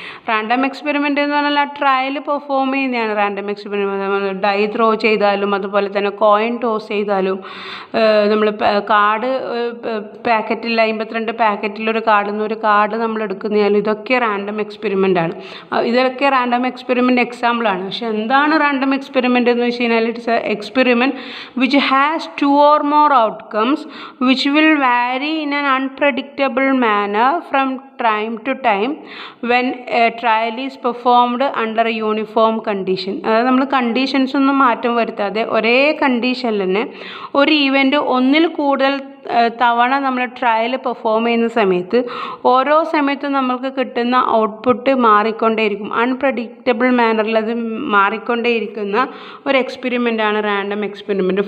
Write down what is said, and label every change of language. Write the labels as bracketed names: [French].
[Malayalam] Random experiment എന്ന് പറഞ്ഞാൽ ആ ട്രയൽ പെർഫോം ചെയ്യുന്നതാണ് റാൻഡം എക്സ്പെരിമെൻ്റ്. ഡൈ ത്രോ ചെയ്താലും അതുപോലെ തന്നെ കോയിൻ ടോസ് ചെയ്താലും നമ്മൾ കാർഡ് പാക്കറ്റിൽ 52 പാക്കറ്റിലൊരു ഒരു കാർഡ് നമ്മൾ എടുക്കുന്നതായാലും ഇതൊക്കെ റാൻഡം എക്സ്പെരിമെൻ്റ് ആണ്. ഇതൊക്കെ റാൻഡം എക്സ്പെരിമെൻ്റ് എക്സാമ്പിളാണ്. പക്ഷെ എന്താണ് റാൻഡം എക്സ്പെരിമെൻ്റ് എന്ന് വെച്ച് കഴിഞ്ഞാൽ [English] It's a experiment which has 2 or more outcomes which will vary in an unpredictable manner from time to time when a trial is performed under a uniform condition. [Malayalam] അതായത് നമ്മൾ conditions ഒന്നും മാറ്റം വരുത്താതെ ഒരേ കണ്ടീഷനിൽ തന്നെ ഒരു ഈവൻ്റ് ഒന്നിൽ കൂടുതൽ തവണ നമ്മൾ ട്രയൽ പെർഫോം ചെയ്യുന്ന സമയത്ത് ഓരോ സമയത്തും നമ്മൾക്ക് കിട്ടുന്ന ഔട്ട്പുട്ട് മാറിക്കൊണ്ടേയിരിക്കും. അൺപ്രഡിക്റ്റബിൾ മാനറിൽ അത് മാറിക്കൊണ്ടേയിരിക്കുന്ന ഒരു എക്സ്പെരിമെൻ്റാണ് റാൻഡം എക്സ്പെരിമെൻറ്റ്.